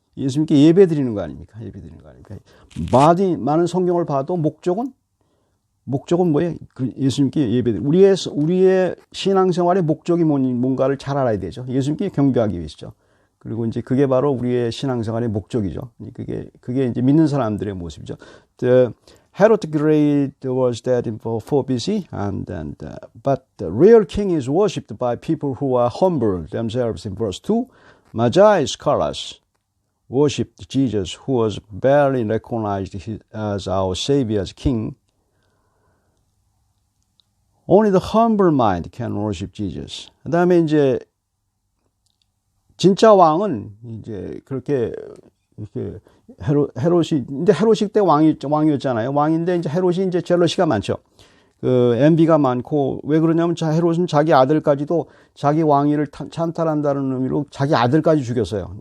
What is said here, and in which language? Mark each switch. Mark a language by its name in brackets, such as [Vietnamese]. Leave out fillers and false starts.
[Korean] 예수님께 예배 드리는 거 아닙니까? 예배 드리는 거 아닙니까? 많은 성경을 봐도 목적은 뭐예요? 예수님께 예배드리는. 우리의 신앙생활의 목적이 뭔가를 잘 알아야 되죠. 예수님께 경배하기 위해서죠. 그리고 이제 그게 바로 우리의 신앙생활의 목적이죠. 그게 이제 믿는 사람들의 모습이죠. [English] Herod the Great was dead in 4 BC, but the real king is worshipped by people who are humble themselves in verse 2. Magi scholars worshipped Jesus, who was barely recognized as our Savior, as King. Only the humble mind can worship Jesus. [Korean] 그다음에 이제 진짜 왕은 이제 그렇게 이렇게 헤롯이, 근데 헤롯이 그때 왕이었잖아요. 왕인데 이제 헤롯이 이제 젤러시가 많죠. 그 envy가 많고, 왜 그러냐면 헤롯은 자기 아들까지도 자기 왕위를 찬탈한다는 의미로 자기 아들까지 죽였어요.